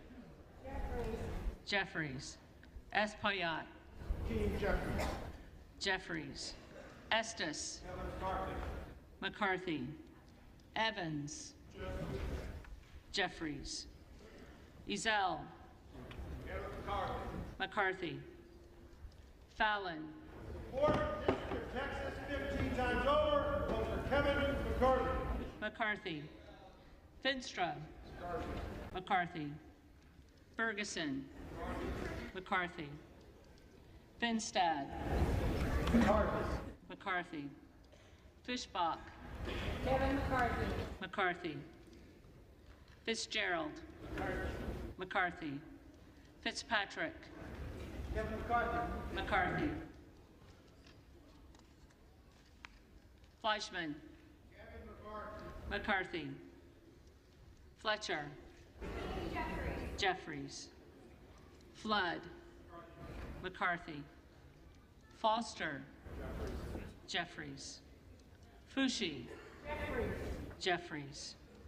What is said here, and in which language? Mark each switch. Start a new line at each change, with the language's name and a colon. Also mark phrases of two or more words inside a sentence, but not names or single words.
English: Jeffries, Espaillat, Jeffries, Estes, McCarthy, Evans, Jeffries, Ezell, McCarthy, Fallon, Texas 15 times over. Vote for Kevin McCarthy. McCarthy, Finstra, McCarthy, Ferguson, McCarthy, Finstad, McCarthy, Fischbach, Kevin McCarthy. McCarthy, Fitzgerald, McCarthy, Fitzpatrick, Kevin McCarthy. McCarthy, Fleischman, McCarthy, Fletcher, Jeffries, Flood, McCarthy, Foster, Jeffries, Fushi, Jeffries,